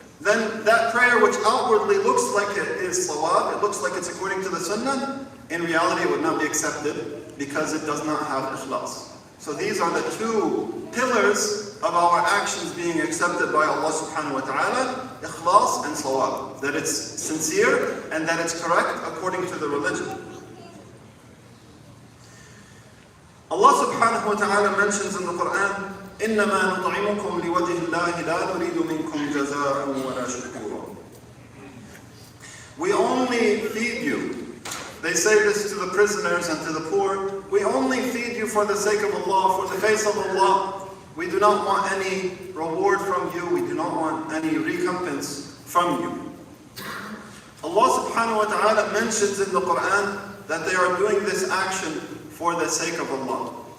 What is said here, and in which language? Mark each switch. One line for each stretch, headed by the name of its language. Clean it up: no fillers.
English: Then that prayer, which outwardly looks like it is sawab, it looks like it's according to the sunnah, in reality it would not be accepted because it does not have ikhlas. So these are the two pillars of our actions being accepted by Allah subhanahu wa ta'ala, ikhlas and sawab. That it's sincere and that it's correct according to the religion. Allah subhanahu wa ta'ala mentions in the Quran,
Arabic: إِنَّمَا نُطْعِمُكُمْ لِوَجْهِ اللَّهِ لَا نُرِيدُ مِنْكُمْ جَزَاءً وَلَا شُكُورًا.
English: We only feed you. They say this to the prisoners and to the poor. We only feed you for the sake of Allah, for the face of Allah. We do not want any reward from you. We do not want any recompense from you. Allah subhanahu wa ta'ala mentions in the Quran that they are doing this action for the sake of Allah.